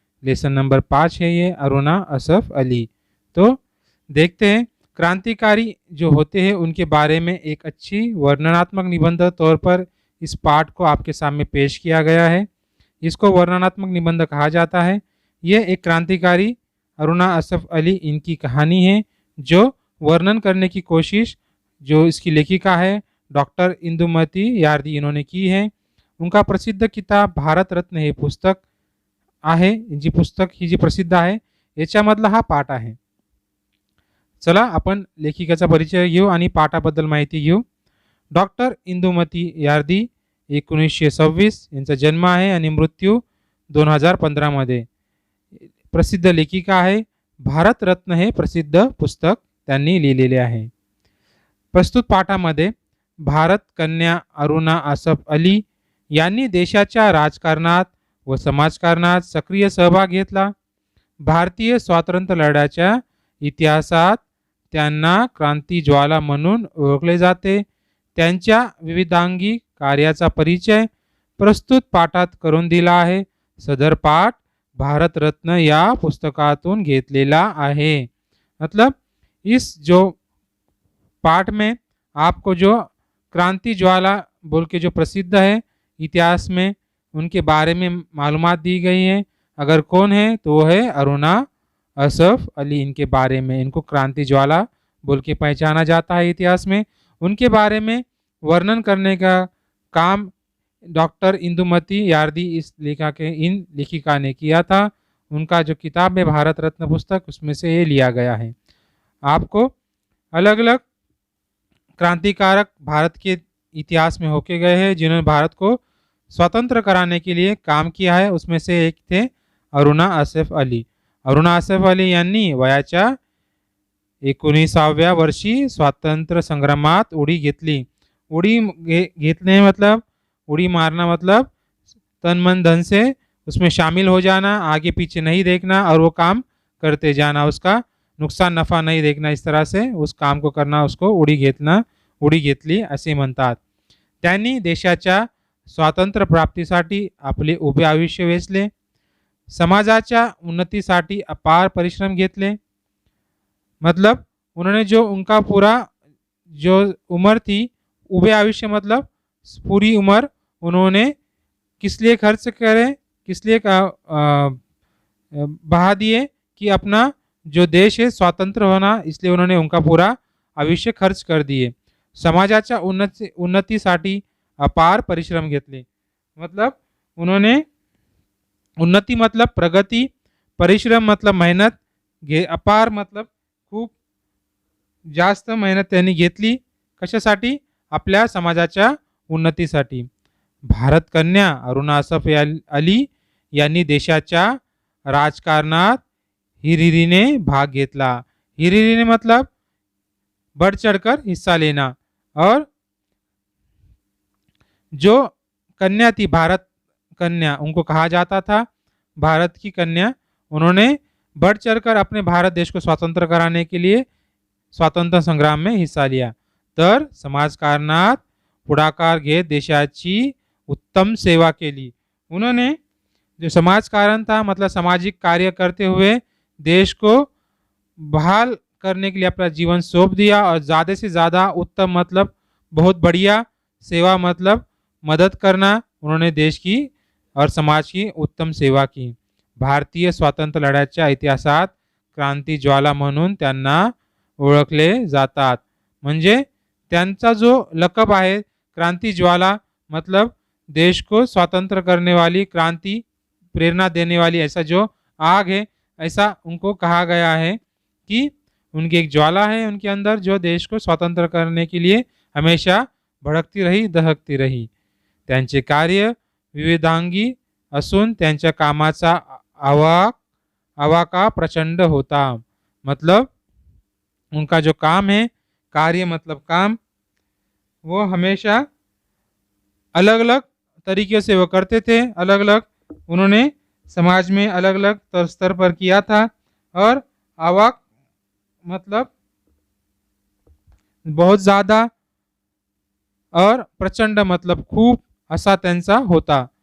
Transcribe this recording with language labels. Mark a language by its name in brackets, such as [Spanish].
[Hindi] Lesson number 5 है ये अरुणा असफ अली. तो देखते हैं क्रांतिकारी जो होते हैं उनके बारे में एक अच्छी वर्णनात्मक निबंध तौर पर इस पाठ को आपके सामने पेश किया गया है. इसको वर्णनात्मक निबंध कहा जाता है. यह एक क्रांतिकारी अरुणा असफ अली इनकी कहानी है जो वर्णन करने की कोशिश जो इसकी लेखिका है डॉक्टर इंदुमती यार्दी इन्होंने की है. उनका प्रसिद्ध किताब [Marathi] भारत रत्न हे पुस्तक आहे. जी पुस्तक ही जी प्रसिद्ध आहे याच्यामधला हा पाठ आहे. चला आपण लेखिकेचा परिचय घेऊ आणि पाठाबद्दल माहिती घेऊ. डॉक्टर इंदुमती यार्दी 1926 यांचा जन्म आहे आणि मृत्यू 2015 मध्ये. प्रसिद्ध लेखिका आहे. भारत रत्न हे प्रसिद्ध पुस्तक त्यांनी लिहिलेले आहे. प्रस्तुत पाठामध्ये भारत कन्या अरुणा असफ अली यांनी देशाच्या राजकारणात व समाजकारणात सक्रिय सहभाग घेतला. भारतीय स्वातंत्र्य लढ्याच्या इतिहासात त्यांना क्रांतिज्वाला म्हणून ओळखले जाते. त्यांच्या विविधांगी कार्याचा परिचय प्रस्तुत पाठात करून दिला आहे. सदर पाठ भारत रत्न या पुस्तकातून घेतलेला आहे. [Hindi] मतलब इस जो पाठ में आपको जो क्रांति ज्वाला बोल के जो प्रसिद्ध है इतिहास में उनके बारे में मालूमात दी गई है. अगर कौन है तो वो है अरुणा असफ अली. इनके बारे में इनको क्रांति ज्वाला बोल के पहचाना जाता है इतिहास में. उनके बारे में वर्णन करने का काम डॉक्टर इंदुमती यार्दी इस इन लेखिका ने किया था. उनका जो किताब है भारत रत्न पुस्तक उसमें से ये लिया गया है. आपको अलग अलग क्रांतिकारक भारत के इतिहास में होके गए हैं जिन्होंने भारत को स्वतंत्र कराने के लिए काम किया है. उसमें से एक थे अरुणा असफ अली. [Marathi] अरुणा असफ अली यांनी वयाच्या 19व्या वर्षी स्वातंत्र्य संग्रामात उडी घेतली. [Hindi] उडी घेतने मतलब उड़ी मारना मतलब तन मन धन से उसमें शामिल हो जाना, आगे पीछे नहीं देखना और वो काम करते जाना, उसका नुकसान नफा नहीं देखना, इस तरह से उस काम को करना, उसको [Marathi] उडी घेतली असे म्हणतात. त्यांनी देशाच्या स्वातंत्र्य प्राप्तीसाठी आपले उभे आयुष्य वेचले. समाजाच्या उन्नतीसाठी अपार परिश्रम घेतले. [Hindi] मतलब उन्होंने जो उनका पूरा जो उम्र थी उभे आयुष्य मतलब पूरी उम्र उन्होंने किस लिए खर्च करे, किस लिए बहा दिए कि अपना जो देश है स्वतंत्र होना, इसलिए उन्होंने उनका पूरा आयुष्य खर्च कर दिए. [Marathi] समाजाच्या उन्नतीसाठी अपार परिश्रम घेतले. [Hindi] मतलब उन्होंने उन्नती मतलब प्रगति, परिश्रम मतलब मेहनत, अपार मतलब [Marathi] खूप जास्त मेहनत त्यांनी घेतली. कशासाठी? आपल्या समाजाच्या उन्नतीसाठी. भारत कन्या अरुणा असफ अली यांनी देशाच्या राजकारणात हिरिरीने भाग घेतला. [Hindi] हिरिरीने मतलब बढ़ चढ़कर हिस्सा लेना. और जो कन्या थी भारत कन्या उनको कहा जाता था भारत की कन्या. उन्होंने बढ़ चढ़कर अपने भारत देश को स्वतंत्र कराने के लिए स्वातंत्र्य संग्राम में हिस्सा लिया. [Marathi] तर समाजकारणात पुढाकार घेत देशाची उत्तम सेवा केली. [Hindi] उन्होंने जो समाजकारण था मतलब सामाजिक कार्य करते हुए देश को बहाल करने के लिए अपना जीवन सौंप दिया. और ज़्यादा से ज़्यादा उत्तम मतलब बहुत बढ़िया, सेवा मतलब मदद करना. उन्होंने देश की और समाज की उत्तम सेवा की. [Marathi] भारतीय स्वातंत्र्य लढ्याच्या इतिहासात क्रांती ज्वाला म्हणून त्यांना ओळखले जातात. म्हणजे त्यांचा जो लकब आहे [Hindi] क्रांति ज्वाला मतलब देश को स्वतंत्र करने वाली, क्रांति प्रेरणा देने वाली, ऐसा जो आग है ऐसा उनको कहा गया है कि उनकी एक ज्वाला है उनके अंदर जो देश को स्वतंत्र करने के लिए हमेशा भड़कती रही, दहकती रही. [Marathi] त्यांचे कार्य विविधांगी असून त्यांच्या कामाचा आवाका प्रचंड होता. [Hindi] मतलब उनका जो काम है, कार्य मतलब काम, वो हमेशा अलग अलग तरीके से वो करते थे. अलग अलग उन्होंने समाज में अलग अलग स्तर पर किया था और आवाक मतलब बहुत ज़्यादा और प्रचंड मतलब [Marathi] खूप असा त्यांचा होता।